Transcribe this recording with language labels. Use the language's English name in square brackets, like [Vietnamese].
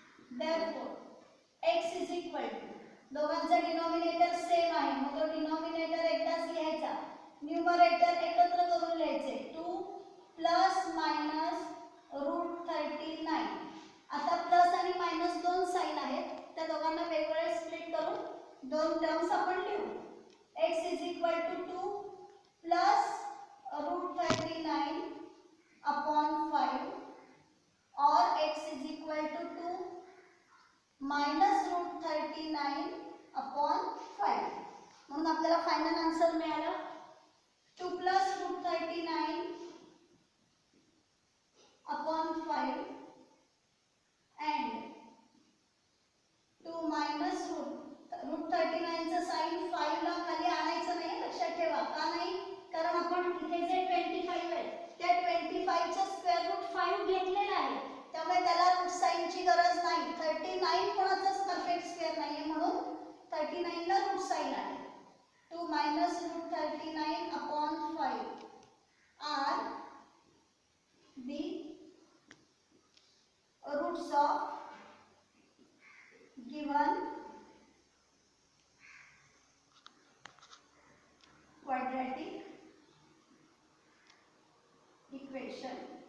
[English] Therefore, x is equal to, [Marathi] दोघांचा denominator same आहे मग तो डिनॉमिनेटर एकदाच लिहायचा, न्यूमरेटर एकत्र करून लिहायचे 2 प्लस मायनस √39. आता प्लस आणि मायनस दोन साइन आहेत त्या दोघांना वेगवेगळे स्प्लिट करून दोन टर्म्स आपण लिहू. [English] x is equal to 2 plus √39/5 or x is equal to 2 minus √39/5. [Marathi] म्हणून आपल्याला फायनल आन्सर मिळाला 2 प्लस √39/5 and 2 मायनस √39 चं साइन 5 ला खाली आणायचं नाही, लक्षात ठेवा. का नाही? कारण आपण इथे जे 25 आहे त्या 25 चा स्क्वेअर रूट 5 घेतलेला आहे त्यामुळे त्याला रूट साइन ची गरज नाही. 39 कोणाचाच परफेक्ट स्क्वेअर नाहीये म्हणून 39 ला रूट साइन आहे. [English] 2 minus √39/5 are the roots of given quadratic equation.